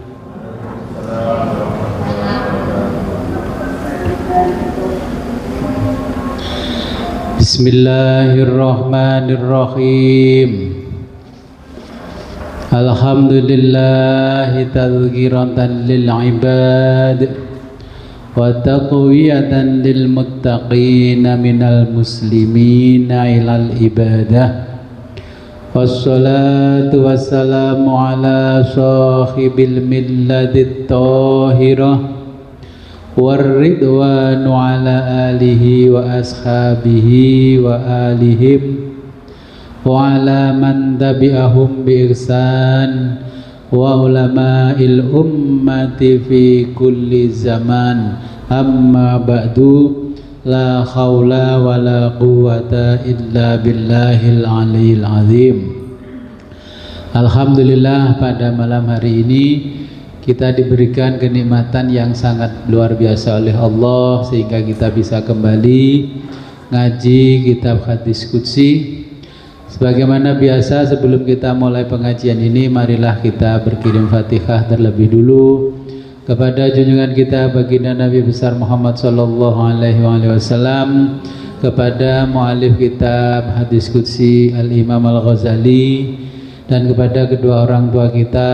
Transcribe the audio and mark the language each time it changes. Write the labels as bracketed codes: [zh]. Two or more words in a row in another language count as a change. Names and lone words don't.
[ar] بسم الله الرحمن الرحيم. الحمد لله تذكرة للعباد وتقوية للمتقين من المسلمين إلى العبادة. والصلاة والسلام على صاحب الملة الطاهرة والرضوان على آله وأصحابه وآلهم وعلى من تبعهم بإحسان وعلماء الأمة في كل زمان. أما بعد لا حول ولا قوة إلا بالله العلي العظيم. [id] Alhamdulillah, pada malam hari ini kita diberikan kenikmatan yang sangat luar biasa oleh Allah sehingga kita bisa kembali ngaji kitab hadis qudsi. Sebagaimana biasa, sebelum kita mulai pengajian ini, marilah kita berkirim Fatihah terlebih dulu kepada junjungan kita baginda Nabi besar Muhammad [ar] صلى الله عليه وسلم, [id] kepada muallif kitab hadis qudsi Al-Imam Al-Ghazali, dan kepada kedua orang tua kita.